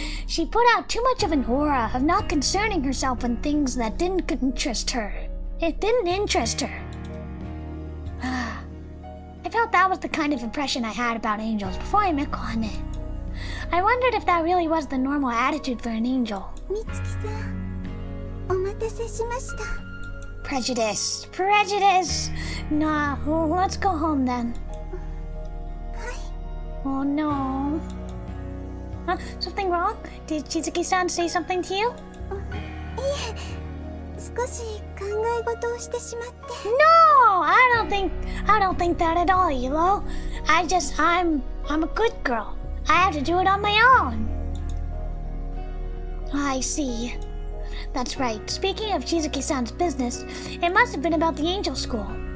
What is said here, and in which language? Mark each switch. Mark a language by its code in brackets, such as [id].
[en] She put out too much of an aura of not concerning herself with things that didn't interest her. It didn't interest her. I felt that was the kind of impression I had about angels before I met Kohane. I wondered if that really was the normal attitude for an angel. [ja] Mitsuki-san, お待たせしました。 [en] Prejudice. Prejudice! Nah, well, let's go home then. Oh no. Huh? Something wrong? Did Shizuki-san say something to you? [ja] いえ、少し考え事をしてしまって。 [en] No! I don't think that at all, Elo. I'm a good girl. I have to do it on my own. I see. That's right. Speaking of Shizuki-san's business, it must have been about the angel school.